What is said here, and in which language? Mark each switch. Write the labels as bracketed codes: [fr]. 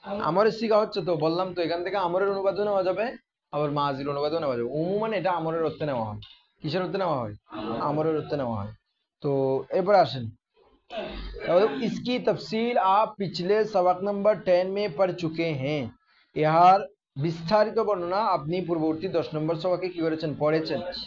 [bn] আমরের সিগা হচ্ছে, তো বললাম তো এখান থেকে আমরের অনুবাদও নেওয়া যাবে, আবার মাজির অনুবাদও নেওয়া যাবে। উমুমান এটা আমরের অর্থে নেওয়া হয়। কিসের অর্থে নেওয়া হয়? আমরের অর্থে নেওয়া হয়। তো এরপরে আসেন, [hi] इसकी तफसील आप पिछले सबक नंबर 10 में पढ़ चुके हैं। [bn] यार বিস্তারিত বর্ণনা আপনি পূর্ববর্তী 10 নম্বর সবাকে কি করেছেন, পড়েছেন।